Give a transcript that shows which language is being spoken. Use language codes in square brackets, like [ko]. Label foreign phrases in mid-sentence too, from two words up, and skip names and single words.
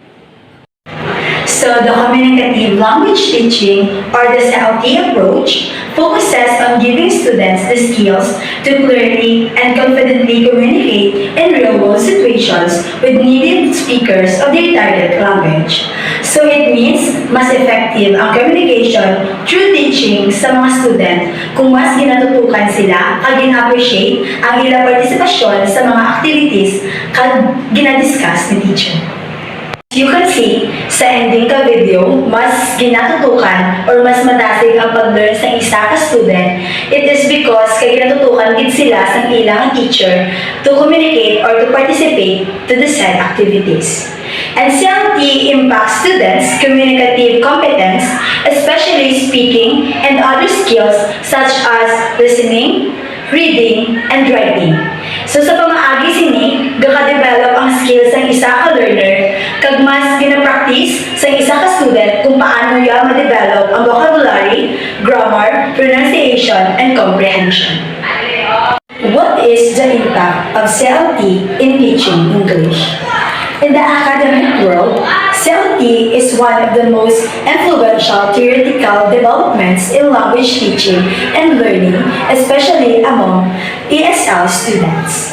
[en] So the communicative language teaching or the CLT approach focuses on giving students the skills to clearly and confidently communicate in real-world situations with native speakers of their target language. [hil] So it means mas effective ang [en] communication through teaching [hil] sa mga student kung mas ginatutukan sila at gina-appreciate ang ilang partisipasyon sa mga activities kag ginadiscuss ni teacher. [en] You can see, [hil] sa ending ka video, mas ginatutukan or mas madasig ang pag-learn sa isa ka student. [en] It is because [hil] kay ginatutukan gid sila sa ilang [en] teacher to communicate or to participate to the said activities. And CLT impacts students' communicative competence, especially speaking and other skills such as listening, reading, and writing. [hil] So sa pamaagi sini, gaka-develop ang skills ng isa ka learner kag mas gina-practice sa isa ka student kung paano ya ma-develop ang [en] vocabulary, grammar, pronunciation, and comprehension. What is the impact of CLT in teaching English? In the academic world, CLT is one of the most influential theoretical developments in language teaching and learning, especially among ESL students.